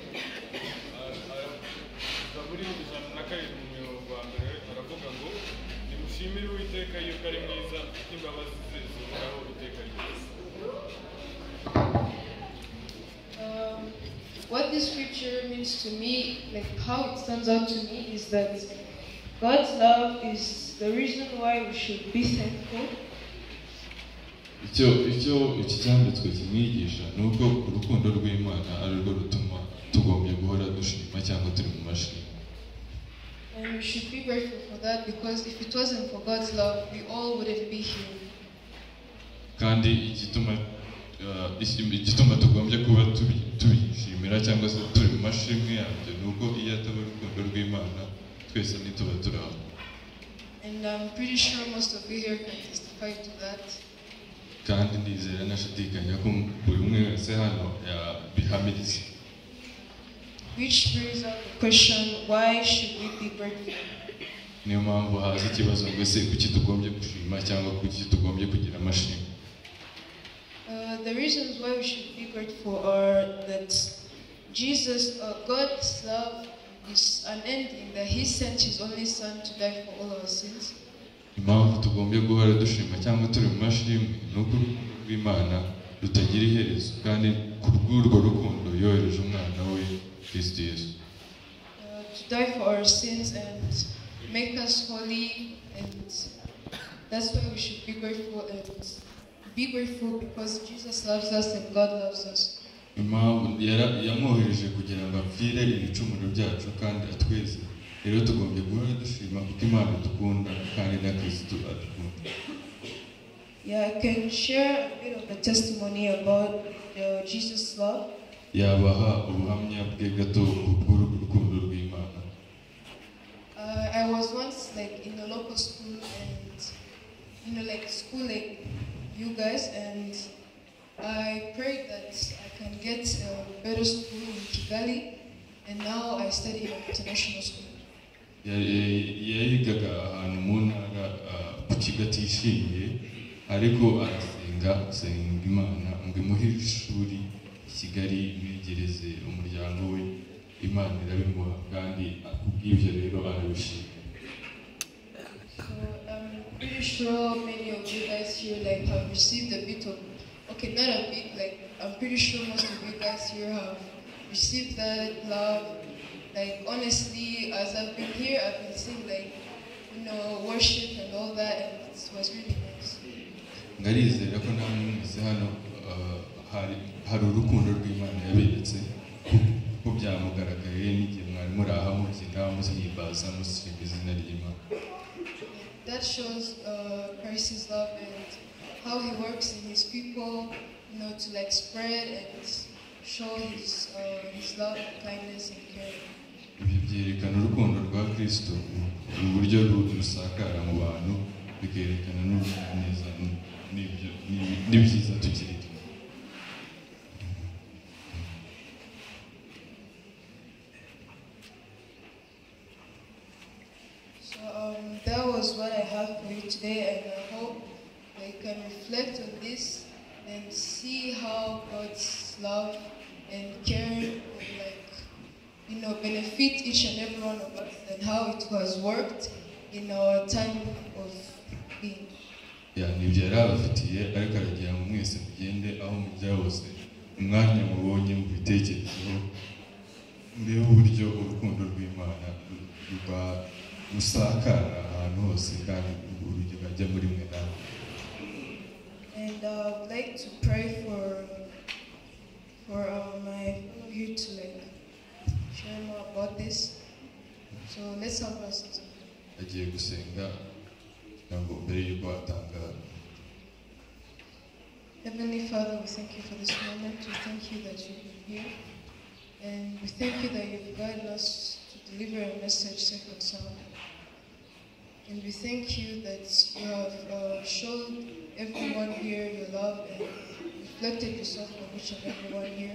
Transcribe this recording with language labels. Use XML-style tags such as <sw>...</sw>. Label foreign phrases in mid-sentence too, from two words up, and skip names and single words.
<en>What this scripture means to me, like how it stands out to me, is that God's love is the reason why we should be thankful.</en> <rw>Icyo cyanditswe kimwigisha nuko urukundo rw'Imana ari rwo rutuma tugombye guhora dushima cyangwa turi mu mashini.</rw> <en>And we should be grateful for that, because if it wasn't for God's love, we all wouldn't be here.</en> <rw>Kandi igituma tugombye kuba tubishimira cyangwa se turi mu mashimwe yabyo nuko iyo ataba urukundo rw'Imana twese ntituba turi aho.</rw> <en>And I'm pretty sure most of you here can testify to that.</en> <rw>Kandi ndizera nashidikanya ko buri umwe wese hano yabihamiriza.</rw> <en>Which brings up the question, why should we be grateful?</en> <rw>Niyo mpamvu haza ikibazo ngo ese kuki tugombye gushima cyangwa kuki tugombye kugira amashimwe.</rw> <en>The reasons why we should be grateful are that God's love is unending, that He sent His only Son to die for all our sins.</en> <rw>Impamvu tugombye guhora dushima cyangwa turi mu mashimwe nuko urukundo rw'Imana rutagira iherezo, kandi ku bw'urwo rukundo yohereje umwana we Kristo Yesu</rw> <en>to die for our sins and make us holy, and that's why we should be grateful, and be grateful because Jesus loves us and God loves us.</en> <rw>Impamvu yamwohereje kugira ngo apfire ibicumuro byacu kandi atweze rero tugombye guhora dushima kuko Imana dukunda kandi na Kristo adukunda.</rw> <en>Yeah, I can share a bit of a testimony about Jesus' love.</en> <rw>Yabaha ubuhamya bwe gato bw'urukundo rw'Imana.</rw> <en>I was once like in a local school and like school like you guys, and I prayed that I can get a better school in Kigali, and now I study in an international school.</en> <rw>Yigaga ahantu mu ntara ku kigo atishimiye, ariko arasenga Imana ngo imuhe ishuri i Kigali mwegereze umuryango we. Imana irabimuha kandi kubw'ibyo rero arabishima.</rw> <en>So I'm pretty sure many of you guys here like have received a bit of, okay, not a bit, like I'm pretty sure most of you guys here have received that love. Like honestly, as I've been here, I've been seeing like, worship and all that, and it was really nice.</en> <rw>Ngarizera ko namwe mwese hano hari urukundo rw'Imana yaberetse ko byamugaragaye n'igihe mwari muri aha mubyina muzihimbaza musima izina ry'Imana.</rw> <en>That shows Christ's love and how he works in his people, to like spread and show his love, kindness, and care.</en> <rw>Ibi byerekana urukundo rwa Kristo uburyo rusakara mu bantu, bikerekana n'ubuneza n'ibyiza tugira.</rw> <en>So that was what I have for you today, and I hope that you can reflect on this and see how God's love and care will benefit each and every one of us, and how it has worked in our time of being.</en> <rw>Nibyo yarabafitiye, ariko aragira ngo mwese mugende aho mujya hose umwanya mubonye mu bitekerezo mbere uburyo urukundo rw'Imana rusakara ahantu hose kandi urugero bajya muri mwe nawe.</rw> <en>And I would like to pray for my fellow here to share more about this. So let's have our sense of prayer.</en> <rw>Agiye gusenga ntabwo mbere yuko atanga.</rw> <en>Heavenly Father, we thank you for this moment. We thank you that you've been here, and we thank you that you've guided us to deliver a message safe and sound. And we thank you that you have shown everyone here your love and reflected yourself on each and everyone here.</en>